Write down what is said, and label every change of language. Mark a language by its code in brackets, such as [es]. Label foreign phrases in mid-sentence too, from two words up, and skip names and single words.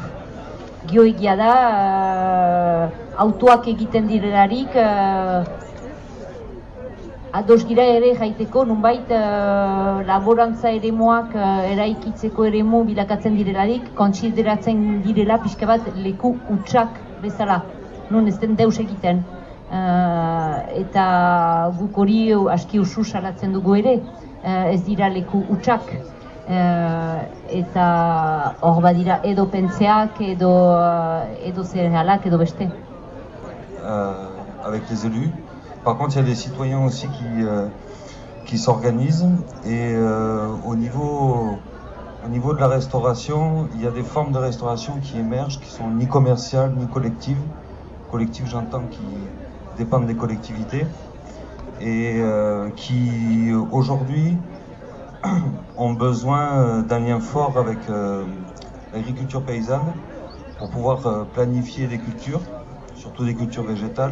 [eu] Gio egia da, autoak egiten direlarik, ados gira ere jaiteko, nunbait laborantza eremuak eraikitzeko eremu bilakatzen direlarik, kontsideratzen direla pixka bat leku hutsak bezala, nun ez den deus egiten. Eta guk hori aski usu salatzen dugu ere, ez dira leku hutsak. Eta hor badira edo pentseak, edo zerealak, edo beste. [fr] Avec les élus. Par contre, il y a des citoyens aussi qui s'organisent et au niveau de la restauration, il y a des formes de restauration qui émergent, qui sont ni commerciales ni collectives. Collectives, j'entends, qui dépendent des collectivités et qui aujourd'hui ont besoin d'un lien fort avec l'agriculture paysanne pour pouvoir planifier des cultures, surtout des cultures végétales.